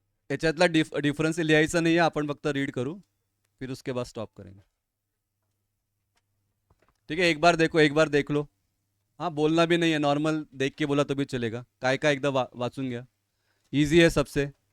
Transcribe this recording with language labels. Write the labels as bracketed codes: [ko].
[mr] याच्यातला डिफरन्स लिहायचा नाही आहे, आपण फक्त रीड करू, [hi] फिर उसके बाद स्टॉप करेंगे. ठीक है, एक बार देखो, एक बार देख लो. हाँ, बोलना भी नहीं है, नॉर्मल देख के बोला तो भी चलेगा. [mr] काय काय एकदा वाचून घ्या, [hi] इजी है सबसे.